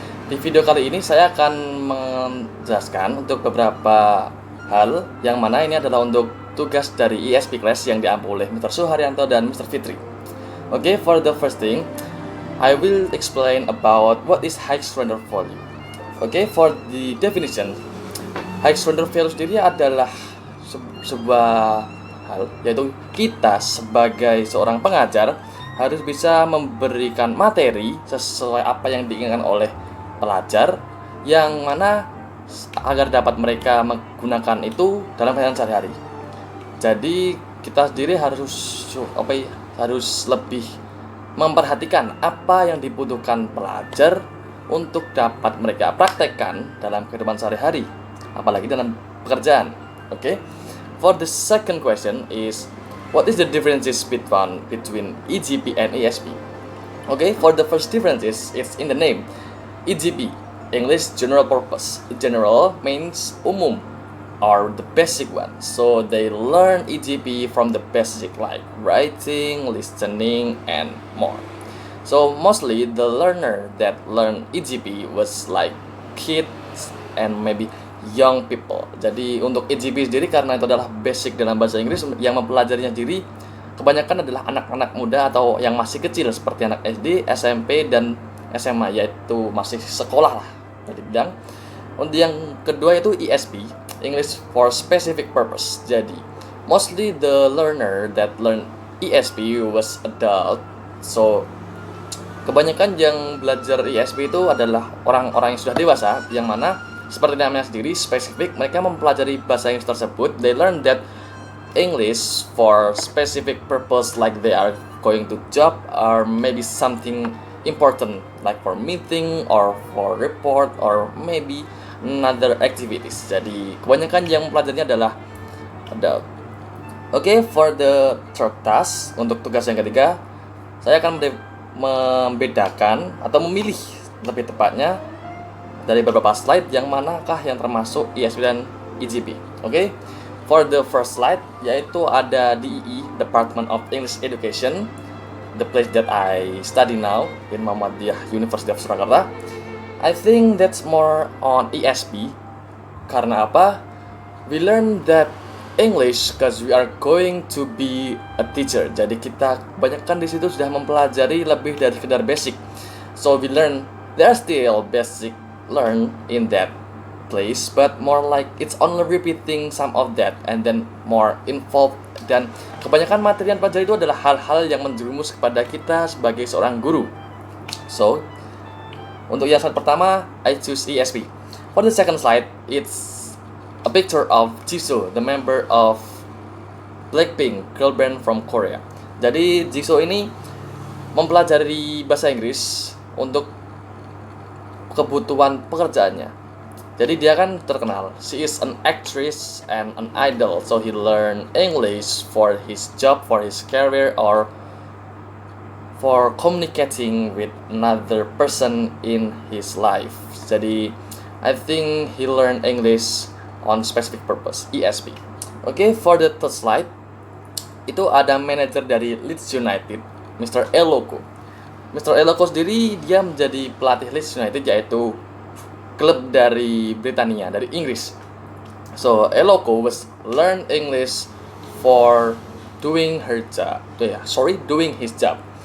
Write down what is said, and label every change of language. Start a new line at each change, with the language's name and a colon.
Indonesian: Di video kali ini saya akan menjelaskan untuk beberapa hal yang mana ini adalah untuk tugas dari ESP class yang diampu oleh Mr. Suharyanto dan Mr. Fitri.
English: Okay, for the first thing, I will explain about what is high surrender value. Okay, for the definition,
Indonesian: high surrender value sendiri adalah sebuah hal, yaitu kita sebagai seorang pengajar harus bisa memberikan materi sesuai apa yang diinginkan oleh pelajar, yang mana agar dapat mereka menggunakan itu dalam kehidupan sehari-hari. Jadi kita sendiri harus lebih memperhatikan apa yang dibutuhkan pelajar untuk dapat mereka praktekkan dalam kehidupan sehari-hari, apalagi dalam pekerjaan. Oke.
English: For the second question is, what is the differences between EGP and ESP? Okay, for the first differences, it's in the name. EGP, English General Purpose. General means
Indonesian: umum,
English: or the basic one. So they learn EGP from the basic like writing, listening, and more. So mostly the learner that learn EGP was like kids and maybe young people.
Indonesian: Jadi untuk EGP sendiri, karena itu adalah basic dalam bahasa Inggris, yang mempelajarinya sendiri kebanyakan adalah anak-anak muda atau yang masih kecil seperti anak SD, SMP, dan SMA, yaitu masih sekolah lah tadi bilang. Untuk yang kedua itu ESP, English for Specific Purpose.
English: Jadi mostly the learner that learn ESP was adult.
Indonesian: So kebanyakan yang belajar ESP itu adalah orang-orang yang sudah dewasa, yang mana seperti namanya sendiri, spesifik, mereka mempelajari bahasa Inggris tersebut.
English: They learn that English for specific purpose, like they are going to job or maybe something important like for meeting or for report or maybe another activities.
Indonesian: Jadi kebanyakan yang mempelajarinya adalah adult.
English: Okay, for the third task,
Indonesian: untuk tugas yang ketiga, saya akan membedakan atau memilih lebih tepatnya dari beberapa slide yang manakah yang termasuk ESP dan EGP.
English: Okay? For the first slide,
Indonesian: yaitu ada
English: DEE, Department of English Education, the place that I study now in Muhammadiyah University of Surakarta. I think that's more on ESP.
Indonesian: Karena apa?
English: We learn that English because we are going to be a teacher.
Indonesian: Jadi kita kebanyakan di situ sudah mempelajari lebih dari sekedar basic.
English: So we learn there are still basic learn in that place, but more like it's only repeating some of that and then more involved.
Indonesian: Dan kebanyakan materi yang pelajari itu adalah hal-hal yang menjerumus kepada kita sebagai seorang guru. So untuk yang slide pertama,
English: I choose
Indonesian: ESP.
English: For the second slide, it's a picture of Jisoo, the member of Blackpink, girl band from Korea.
Indonesian: Jadi Jisoo ini mempelajari bahasa Inggris untuk kebutuhan pekerjaannya. Jadi dia kan terkenal,
English: she is an actress and an idol, so he learn English for his job, for his career, or for communicating with another person in his life. Jadi I think he learn English on specific purpose, ESP. Okay, for the third slide,
Indonesian: itu ada manajer dari
English: Leeds United, Mr. Eloko. Mr.
Indonesian: Eloko sendiri dia menjadi pelatih Leeds United, yaitu klub dari Britania, dari Inggris.
English: So Eloko was learn English for doing his job.